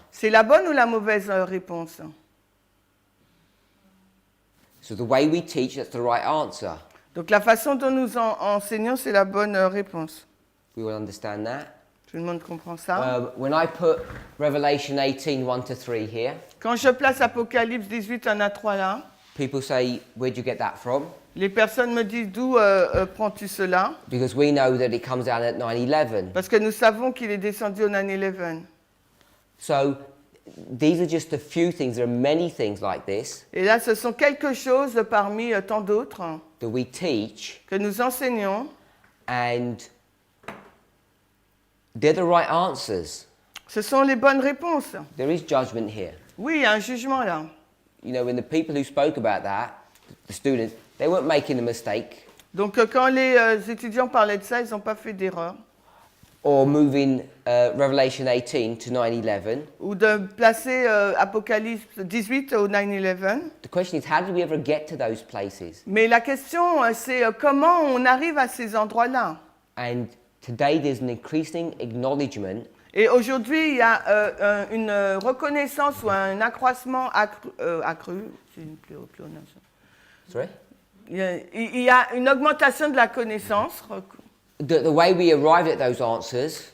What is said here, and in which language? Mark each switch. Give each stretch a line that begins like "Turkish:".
French: C'est la bonne ou la mauvaise réponse?
English: So the way we teach, that's the right answer.
French: Donc la façon dont nous enseignons, c'est la bonne réponse.
English: We will understand that.
French: Tout le monde comprend ça.
English: When I put Revelation 18, 1-3 here,
French: Quand je place Apocalypse 18, 1 à 3 là,
English: people say, where'd you get that from?
French: les personnes me disent, d'où prends-tu cela?
English: Because we know that it comes down at 9/11.
French: Parce que nous savons qu'il est descendu au 9/11.
English: So these are just a few things. There are many things like this
French: Et là, ce sont quelque chose parmi tant d'autres
English: that we teach,
French: que nous enseignons.
English: and they're the right answers.
French: Ce sont les bonnes réponses.
English: There is judgment here.
French: Oui, il y a un jugement là.
English: You know, when the people who spoke about that, the students, they weren't making a mistake
French: Donc quand les étudiants parlaient de ça, ils n'ont pas fait d'erreur.
English: or moving Revelation 18 to 9/11.
French: Ou de placer Apocalypse 18 au 9/11.
English: The question is, how did we ever get to those places?
French: Mais la question, c'est comment on arrive à ces endroits-là.
English: And today there's an increasing acknowledgement
French: Et aujourd'hui, il y a une reconnaissance ou un accroissement accru. C'est une pléonasme.
English: sorry?
French: Il y a une augmentation de la connaissance.
English: The way we arrived at those answers